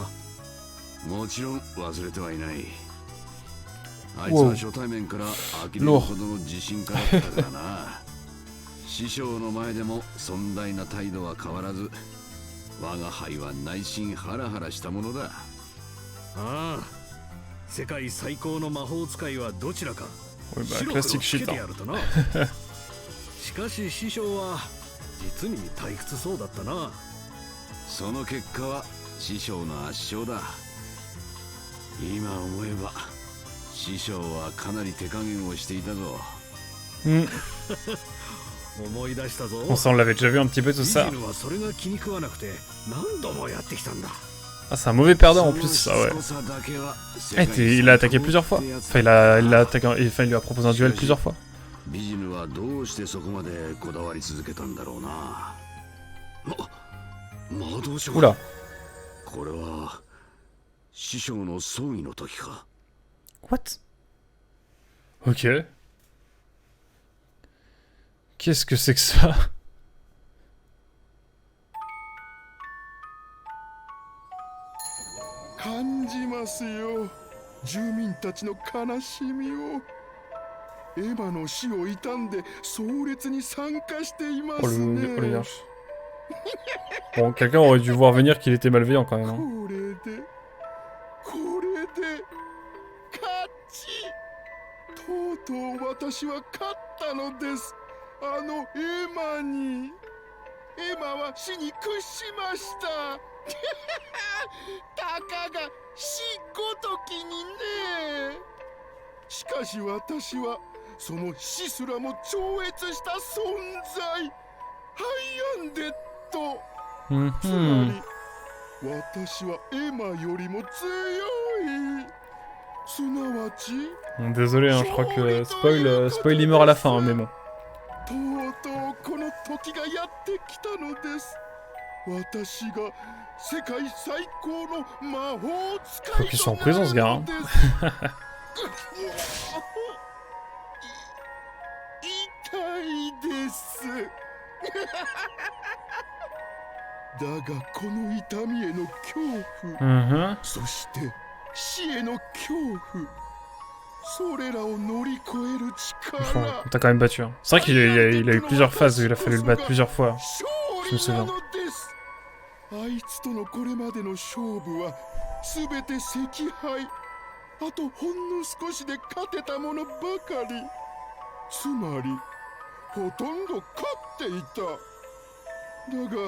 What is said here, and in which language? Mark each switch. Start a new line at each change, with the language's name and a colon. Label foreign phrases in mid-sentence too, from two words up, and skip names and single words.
Japanese: もちろん忘れてはいない。あいつは初対面から呆れるほどの自信家だったからな。師匠の前でも尊大な態度は変わらず、我が輩は内心ハラハラしたものだ。ああ、世界最高の魔法使いはどちらか。
French: Oui, bah, classique shit. Hein.
Japanese: しかし師匠は実に退屈そうだったな。その結果は師匠の圧勝だ。今思えば師匠はかなり手加減をしていたぞ。思い出したぞ。
French: On s'en l'avait déjà vu un petit peu tout ça.
Japanese: ビジヌはそれが気に食わなくて何度もやってきたんだ。
French: Ah, c'est un mauvais perdant en plus, ça, ouais. Il a attaqué plusieurs fois. Enfin, il a attaqué, enfin, il lui a proposé un duel plusieurs fois.
Japanese: ビジヌはどうしてそこまでこだわり続けたんだろうな。魔導書。
French: Oula.
Japanese: これは師匠の葬儀の時か。
French: What? Ok. Qu'est-ce que c'est que ça?
Japanese: 感じますよ、住民たちの悲しみを。エマの死を悼んで壮烈に参加していますね。
French: Oh le yinche. Bon, quelqu'un aurait dû voir venir qu'il était malveillant quand même. Hein.
Japanese: これで勝ち。とうとう私は勝ったのです。あのエマに。エマは死に屈しました。たかが死ごときにね。しかし私はその死すらも超越した存在、ハイアンデッド。つまり私はエマよりも強い。すなわち
French: Désolé, hein, je crois que spoil il meurt à la fin, hein, mais bon.
Japanese: とうとうこの時がやってきたのです。私が世界最高の魔法使いとなるのです。痛いです。だがこの痛みへの恐怖、そして死への恐怖、それらを乗り越える力。
French: On t'a quand même battu. Hein. C'est vrai qu'il a eu plusieurs phases où il a fallu le battre plusieurs fois. Je me souviens.
Japanese: あいつとのこれまでの勝負はすべて惜敗。あとほんの少しで勝てたものばかり。つまりほとんど勝っていた。だが